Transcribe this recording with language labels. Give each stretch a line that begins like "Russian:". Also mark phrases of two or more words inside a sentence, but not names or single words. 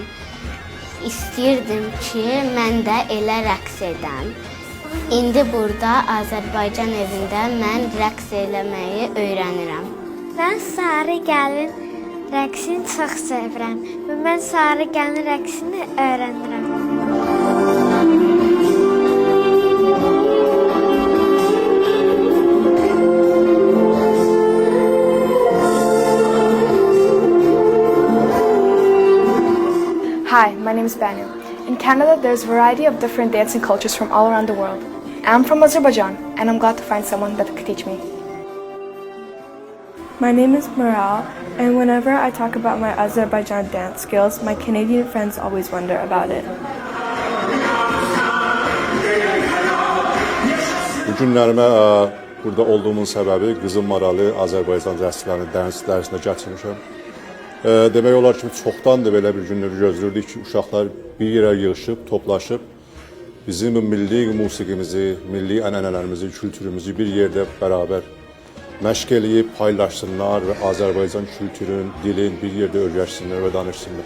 Azerbaijani: İstəyirdim ki, mən də elə rəqs edəm. İndi burada Azərbaycan evində mən rəqs eləməyi öyrənirəm. Mən Sarı Gəlin rəqsini çox sevirəm və mən Sarı Gəlin rəqsini öyrənirəm.
English: Hi, my name is Banu. In Canada, there's a variety of different dancing cultures from all around the world. I'm from Azerbaijan, and I'm glad to find someone that could teach me. My name is Maral, and whenever I talk about my Azerbaijan dance skills, my Canadian friends always wonder about it.
Azerbaijani: Bu günlərimə burada olduğumun səbəbi qızım Maralı Azərbaycan rəqslərinin dərsində gətirmişəm. Demək olar ki, çoxdandır belə bir günləri gözləyirdik ki, uşaqlar bir yerə yığışıb, toplaşıb, bizim milli musiqimizi, milli ənənələrimizi, kültürümüzü bir yerdə bərabər məşq eləyib, paylaşsınlar və Azərbaycan kültürün, dilin bir yerdə öyrəşsinlər və danışsınlar.